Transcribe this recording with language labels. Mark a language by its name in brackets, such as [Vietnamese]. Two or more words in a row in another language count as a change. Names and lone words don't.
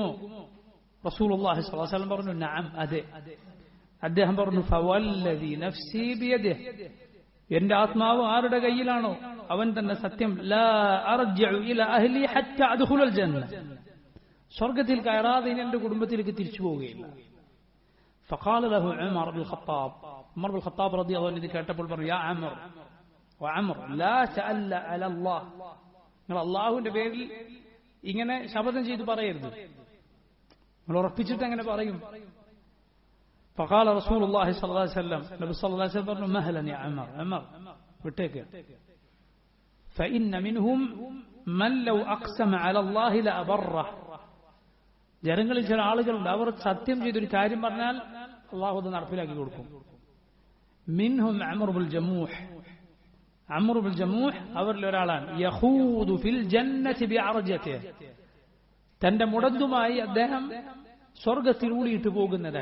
[Malayalam] റസൂലുള്ളാഹി സ്വല്ലല്ലാഹു അലൈഹി വസല്ലം പറഞ്ഞു, നഅം, അതെ. അദ്ദേഹം പറഞ്ഞു, [Arabic] فوالذي نفسي بيده, [Malayalam] എന്റെ ആത്മാവ് ആരുടെ കയ്യിലാണോ അവൻ തന്നെ സത്യം, [Arabic] لا أرجع إلى أهلي حتى أدخل الجنة, [Malayalam] സ്വർഗ്ഗത്തിൽ കയറാതെ ഇനി എന്റെ കുടുംബത്തിലേക്ക് തിരിച്ചു പോവുകയില്ല. [Arabic] فقال له عمر بن الخطاب, عمر بن الخطاب رضي الله عنه [Malayalam] കേട്ടപ്പോൾ പറഞ്ഞു, [Arabic] يا عمر وعمر لا تألى على الله, [Malayalam] നിങ്ങൾ അല്ലാഹുവിന്റെ പേരിൽ ഇങ്ങനെ ശപഥം ചെയ്തു പറയരുത്, നിങ്ങൾ ഉറപ്പിച്ചിട്ട് അങ്ങനെ പറയും. [Arabic] فقال رسول الله صلى الله عليه وسلم, [Malayalam] നബി സല്ലല്ലാഹു അലൈഹി വസല്ലം പറഞ്ഞു, [Arabic] مهلا يا عمر, [Malayalam] അമർ വിട്ടേക്ക്. [Arabic] فإن منهم من لو أقسم على الله لأبره, [Malayalam] ജനങ്ങളിൽ ചില ആളുകളുണ്ട്, അവർ സത്യം ചെയ്തൊരു കാര്യം പറഞ്ഞാൽ അള്ളാഹു അത് നടപ്പിലാക്കി കൊടുക്കും. മിൻഹും അംർ ഇബ്നുൽ ജമൂഹ്, അംർ ഇബ്നുൽ ജമൂഹ് അവരിൽ ഒരാളാണ്. [Arabic] يخوض في الجنة بعرجته, [Malayalam] തന്റെ മുടന്തുമായി അദ്ദേഹം സ്വർഗ്ഗത്തിൽ ഊളിയിട്ട് പോകുന്നത്.